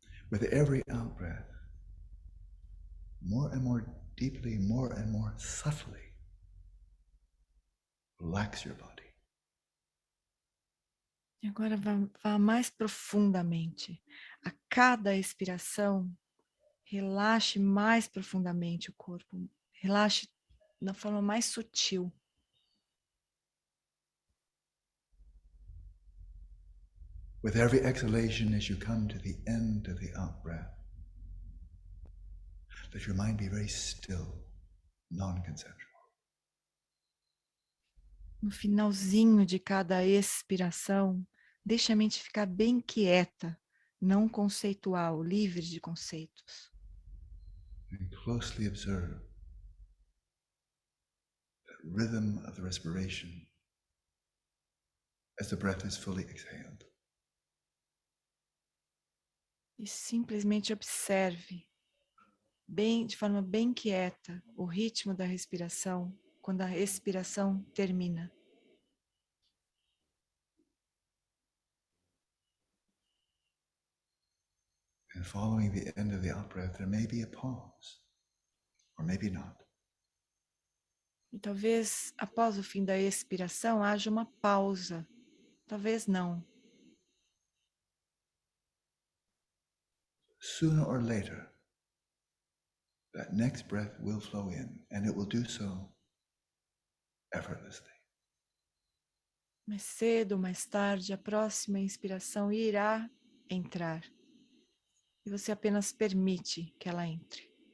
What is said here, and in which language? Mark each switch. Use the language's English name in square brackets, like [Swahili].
[English] With every out breath, more and more deeply, more and more subtly, relax your body. [Portuguese] E agora vá mais profundamente. A cada expiração, relaxe mais profundamente o corpo. Relaxe da forma mais sutil. [English] With every exhalation as you come to the end of the out breath, let your mind be very still, non-conceptual. [Portuguese] No finalzinho de cada expiração, deixe a mente ficar bem quieta, não conceitual, livre de conceitos. [English] And closely observe that rhythm of the respiration as the breath is fully exhaled. [Portuguese] E simplesmente observe, de forma bem quieta, o ritmo da respiração quando a expiração termina. [English] And following the end of the out breath, there may be a pause, or maybe not. [Portuguese] E talvez após o fim da expiração haja uma pausa, talvez não. [English] Sooner or later, that next breath will flow in, and it will do so effortlessly. [Portuguese] Mais cedo ou mais tarde, a próxima inspiração irá entrar. E você apenas permite que ela entre.